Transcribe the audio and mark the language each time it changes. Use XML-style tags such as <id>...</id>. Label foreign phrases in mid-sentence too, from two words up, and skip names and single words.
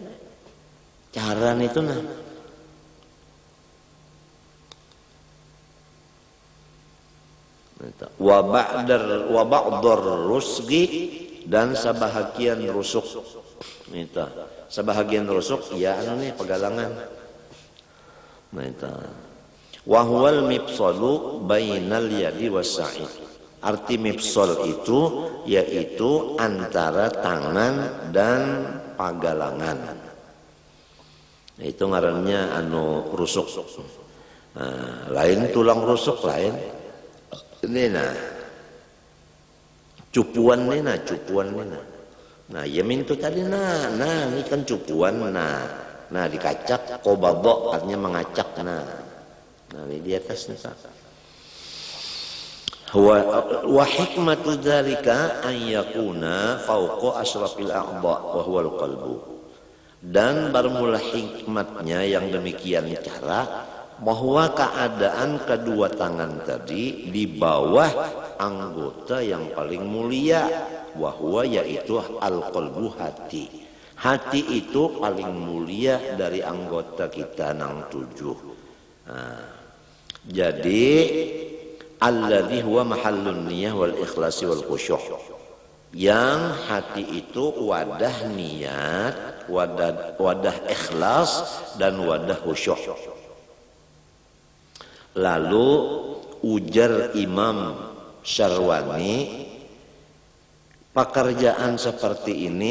<id>Cara itu</id> <ar>وبعض الرسغ,</ar> <id>dan sebahagian rusuk. Sebahagian rusuk ya pegalangan.</id> <ar>وهو المفصل بين اليد والساعد.</ar> <id>Arti mifsal itu yaitu antara tangan dan pagalangan.</id> <bjn>Itu ngarannya rusuk.</bjn> <id>Lain tulang rusuk lain.</id> <bjn>Ini cupuan ini. Nah ya mintu tadi ini kan cupuan Nah, dikacak qabadha artinya mengacak.</bjn> <id>Nah ini di atas nih Pak.</id> <ar>وحكمة ذلك أن يكون فوق أشرف الأعضاء وهو القلب.</ar> <id>Dan bermula hikmatnya yang demikian cara bahwa keadaan kedua tangan tadi di bawah anggota yang paling mulia, wahwa yaitu al-qalbu, hati.</id> <bjn>Hati itu paling mulia dari anggota kita nang 7.</bjn> <id>Nah, jadi</id> <ar>الذي هو محل النية والإخلاص والخشوع.</ar> <id>Yang hati itu wadah niat, wadah ikhlas dan wadah khusyuk.</id> <bjn>Lalu ujar Imam Syarwani, pekerjaan seperti ini</bjn>